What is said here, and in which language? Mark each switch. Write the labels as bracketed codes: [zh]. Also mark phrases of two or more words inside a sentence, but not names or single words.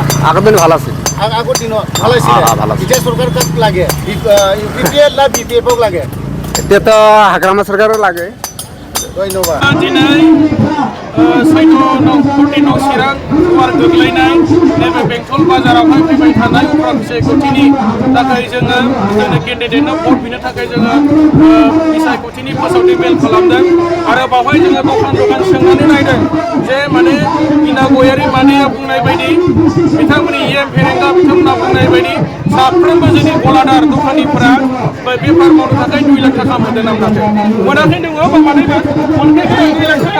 [as] আগৰ দিন ভাল আছিল। আগৰ দিনত ভাল আছিল। এতিয়া চৰকাৰ কাক লাগে? ইউপিপিএল না বিপিএফক লাগে? এতিয়াতো হাগ্ৰামা চৰকাৰো লাগে। ধন্যবাদ। [brx] दिनै सैथ' नं 14 नं चिरां गुवार गोग्लैनाय नैबे बेंटल बाजारावहाय फैबाय थानाय अख्रां बिसायख'थिनि थाखाय जोङो जोंनि केन्डिडेटनो भट बिनो थाखाय जोङो बिसायख'थिनि फोसावथाय मेल खालामदों आरो बावहाय जोङो दखान सोंनानै नायदों जे माने इना गयारि मादैया बुंनाय बायदि बिथांमोननि इएम फेरेंगा बिथांमोना बुंनाय बायदि साफ्रोमबो जोंनि गलादार दखानिफोरा बेफार मावनो थाखाय 2 लाख थाखा मोनदों ना मोनाखै दङ बा मादैबो मोनखायाखै 2 लाख थाखा